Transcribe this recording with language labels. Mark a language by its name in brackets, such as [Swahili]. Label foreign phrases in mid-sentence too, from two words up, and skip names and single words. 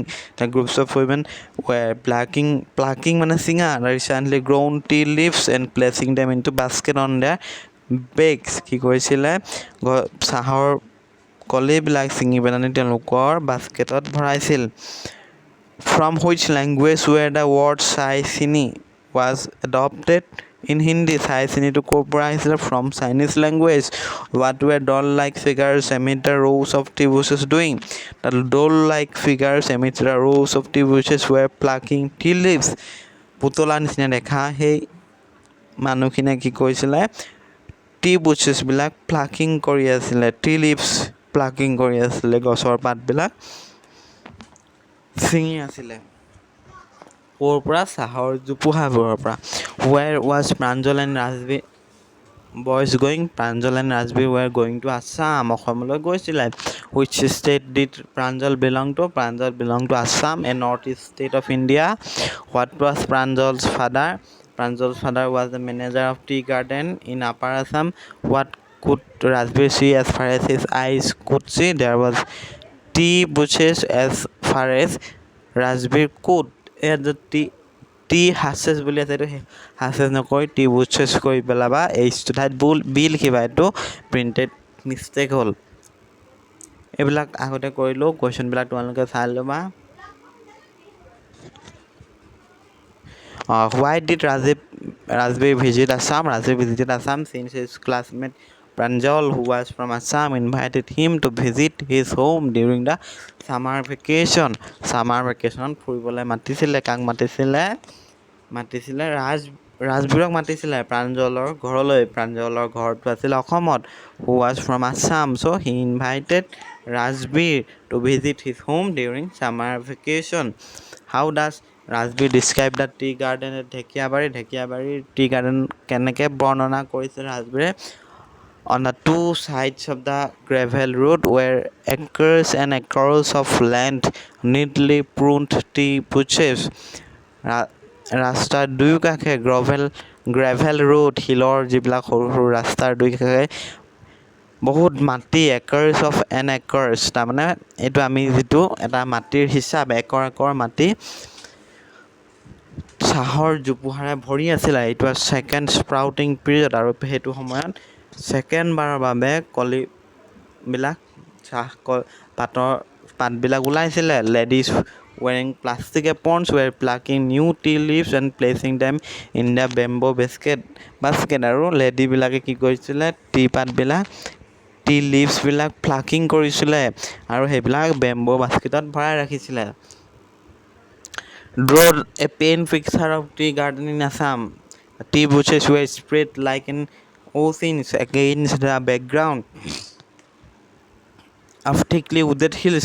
[English] The groups of women were plucking [Assamese] মানে ছিঙা [English] recently grown tea leaves and placing them into basket on their backs [Assamese] কি কৰিছিলে চাহৰ কলিবিলাক ছিঙি পেলানি তেওঁলোকৰ বাস্কেটত ভৰাইছিল [English] From which language were the word chai chini was adopted in Hindi chai chini to [Assamese] ক'ৰ পৰা আহিছিলে [English] from Chinese language What were doll-like figures amid the rows of tea bushes doing The doll-like figures amid the rows of tea bushes were plucking tea leaves [Assamese] পুতলা নিচিনা দেখা সেই মানুহখিনিয়ে কি কৰিছিলে [English] tea bushes বিলাক plucking [Assamese] কৰি আছিলে [English] tea leaves plucking [Assamese] কৰি আছিলে গছৰ পাতবিলাক ছিঙি আছিলে ক'ৰ পৰা চাহৰ জোপোহাবোৰৰ পৰা [English] Where was Pranjal and Rajbir boys going? Pranjal and Rajbir were going to Assam [Assamese] অসমলৈ গৈছিলে [English] Which state did Pranjal belong to? Pranjal belonged to Assam, a northeast state of India. What was Pranjal's father? Pranjal's father was the manager of tea garden in Upper Assam. What could Rajbir see as far as his eyes could see? There was tea bushes as far as Rajbir could tea hashes [Assamese] বুলি আছে এইটো hashes নকৰি [English] tea bushes [Assamese] কৰি পেলাবা এইচটো ঠাইত বি লিখিবা এইটো [English] printed mistake [Assamese] হ'ল এইবিলাক আগতে কৰিলোঁ কুৱেশ্যনবিলাক তোমালোকে চাই ল'বা [English] Why did Rajbir visit Assam? Rajbir visited Assam since his classmate Pranjal, who was from Assam, invited him to visit his home during the summer vacation. Summer vacation [Assamese] ফুৰিবলৈ মাতিছিলে কাক মাতিছিলে ৰাজবীৰক মাতিছিলে প্ৰাঞ্জলৰ ঘৰলৈ প্ৰাঞ্জলৰ ঘৰটো আছিল অসমত who [English] was from Assam so he invited Rajbir to visit his home during summer vacation How does Rajbir describe the tea garden at ঢেকীয়াবাৰীৰ tea garden [Assamese] কেনেকৈ বৰ্ণনা কৰিছে ৰাজবীৰে [English] On the two sides of the gravel road were acres and acres of land neatly pruned tea bushes ৰাস্তাৰ [Assamese] দুয়োকাষে [English] gravel road [Assamese] হিলৰ যিবিলাক সৰু সৰু ৰাস্তাৰ দুয়োকাষে বহুত মাটি [English] acres of an acres, [Assamese] তাৰমানে এইটো আমি যিটো এটা মাটিৰ হিচাপ একৰ মাটি চাহৰ জোপোহাৰে ভৰি আছিলে। এইটো [English] second sprouting period, [Assamese] আৰু সেইটো সময়ত ছেকেণ্ডবাৰৰ বাবে কলিবিলাক পাতবিলাক ওলাইছিলে। [English] লেডিজ wearing plastic aprons were plucking new tea leaves and placing them in the bamboo basket, [Assamese] আৰু লেডিবিলাকে কি কৰিছিলে, [English] tea leavesবিলাক plucking [Assamese] কৰিছিলে আৰু সেইবিলাক [English] bamboo basketত [Assamese] ভৰাই ৰাখিছিলে। [English] Draw a pen picture of tea garden in Assam. Tea bushes were spread like an oceans against the background of thickly wooded hills.